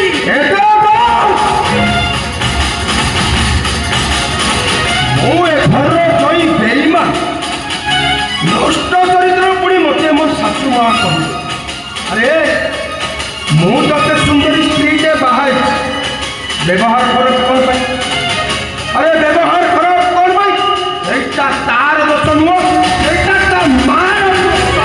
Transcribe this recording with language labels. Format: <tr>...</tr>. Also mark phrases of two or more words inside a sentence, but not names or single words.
<or>ମୁଁ ଏ ଘରର ଜୟୀ ବେଇମାନ ନଷ୍ଟ ଚରିତ୍ର ପୁଣି ମୋତେ ମୋ ଶାଶୁ ମା କହିଲେ ଆରେ ମୁଁ ତତେ ସୁନ୍ଦରୀ ସ୍ତ୍ରୀଟେ ବାହା ହେଇଛି ବ୍ୟବହାର ଖରାପ କ'ଣ ପାଇଁ? ଆରେ ବ୍ୟବହାର ଖରାପ କ'ଣ ପାଇଁ?</or> <bn>এইটা তার দোষ নয় এইটা তার মার দোষ।</bn>